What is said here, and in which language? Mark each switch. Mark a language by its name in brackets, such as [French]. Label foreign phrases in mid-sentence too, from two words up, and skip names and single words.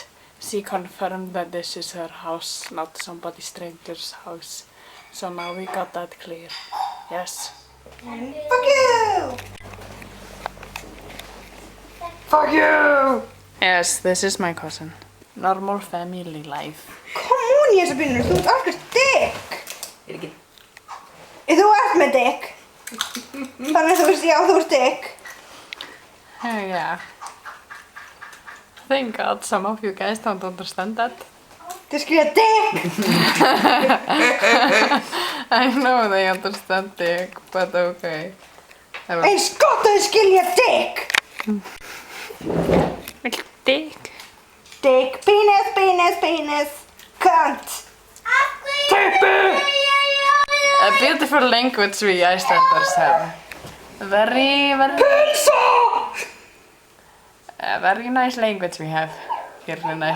[English] She confirmed that this is her house, not somebody stranger's house. So now we got that clear. Yes. Fuck you! Fuck you! Yes, this is my cousin. Normal family life. Kom on [Icelandic] Josefin, þú ert alveg dick! Þú ert með dick! Þannig að þú veist, já þú ert dick! [English] Yeah. Thank God some of you guys don't understand that. [Icelandic] Þú skrifa dick! [English] I know they understand dick, but okay. [Icelandic] Eins gott að þau skilja dick! [English] Dick? Dick, penis, cunt! A beautiful language we Icelanders have. Very nice language we have here in Iceland.